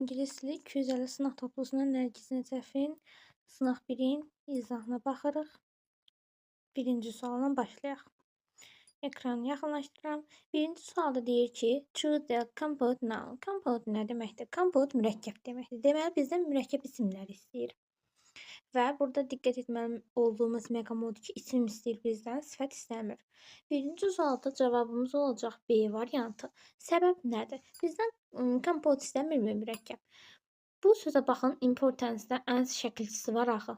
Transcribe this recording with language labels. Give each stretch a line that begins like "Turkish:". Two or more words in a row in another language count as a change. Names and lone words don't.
Azerbaijani: İngilis dili 250 sınaq toplusunun Nərgiz Nəcəfin sınaq 1-in izahına baxırıq. Birinci sualdan başlayaq. Ekranı yaxınlaşdırıram. Birinci sualda deyir ki,
English: choose the compound noun.
Azerbaijani: Compound nə deməkdir? Compound mürəkkəb deməkdir. Deməli, bizdən mürəkkəb isimləri istəyir. Və burada diqqət etməli olduğumuz məqam odur ki, isim istəyir bizdən, sifət istəmir. Birinci sualda cavabımız olacaq B variantı. Səbəb nədir? Bizdən compound istəmirmi mürəkkəb? Bu sözə baxın, importance-da ends şəkilçisi var axı.